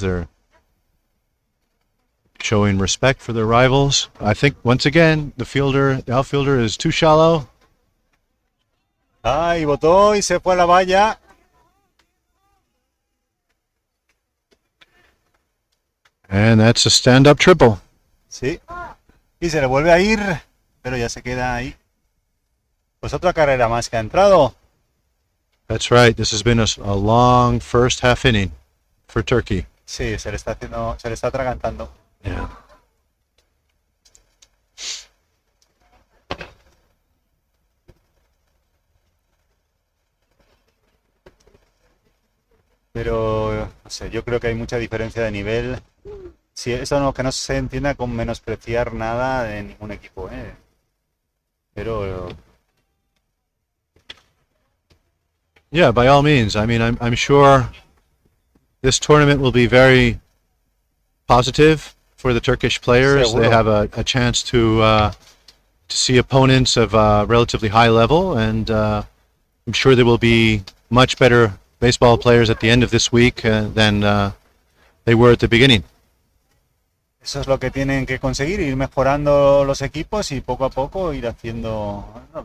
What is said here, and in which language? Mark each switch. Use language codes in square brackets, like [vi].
[en] They're showing respect for their rivals. I think once again the outfielder is too shallow. [es] Y botó y se fue a la valla. [en] And that's a stand-up triple. [es] Sí. Y se le vuelve a ir, pero ya se queda ahí. Pues otra carrera más que ha entrado. [en] That's right. This has been a long first half inning for Turkey. [es] Sí, se le está atragantando. [en] Yeah. [es] Pero, no sé, yo creo que hay mucha diferencia de nivel. Sí, eso no, que no se entienda con menospreciar nada de ningún equipo, ¿eh? Pero [en] Yeah, by all means. I mean, I'm sure this tournament will be very positive for the Turkish players. [es] Seguro. [en] They have a chance to see opponents of relatively high level, and I'm sure there will be much better baseball players at the end of this week than they were at the beginning. [es] eso es lo que tienen que conseguir, ir mejorando los equipos y poco a poco ir haciendo...